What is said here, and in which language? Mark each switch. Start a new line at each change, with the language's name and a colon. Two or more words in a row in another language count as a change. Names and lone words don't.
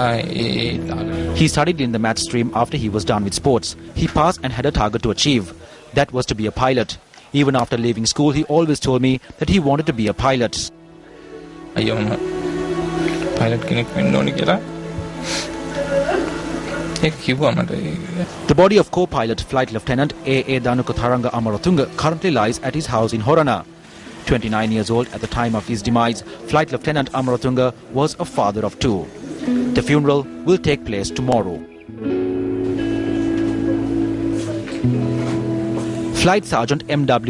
English: He studied in the maths stream after he was done with sports. He passed and had a target to achieve. That was to be a pilot. Even after leaving school, he always told me that he wanted to be a pilot.
Sinhala: අයියෝ මම පයිලට් කෙනෙක් වෙන්න ඕනේ කියලා ඒක කිව්වා මට.
English: The body of co-pilot Flight Lieutenant A.A. Danukatharanga Amaratunga currently lies at his house in Horana. 29 years old at the time of his demise, Flight Lieutenant Amaratunga was a father of two. The funeral will take place tomorrow. Flight Sergeant M.W.